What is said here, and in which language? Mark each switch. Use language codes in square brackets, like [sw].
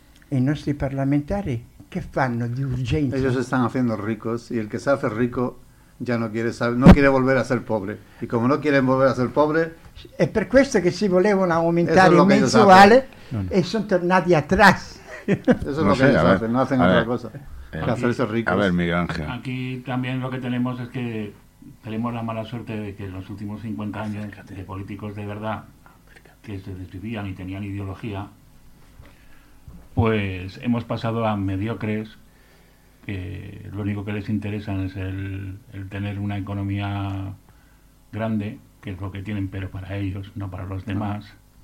[it] E i nostri parlamentari che fanno di urgenza? [es] Ellos están haciendo ricos y el que se hace rico ya no quiere volver a ser pobre. Y como no quieren volver a ser pobre... [it] È per questo che si volevano aumentare il mensuale e sono tornati atrás. [es] Eso es lo que ellos hacen, no hacen otra cosa. Aquí, a ver, Miguel Ángel. Aquí también lo que tenemos es que tenemos la mala suerte de que en los últimos 50 años de políticos de verdad que se describían y tenían ideología, pues hemos pasado a mediocres, que lo único que les interesa es el tener una economía grande, que es lo que tienen, pero para ellos, no para los demás.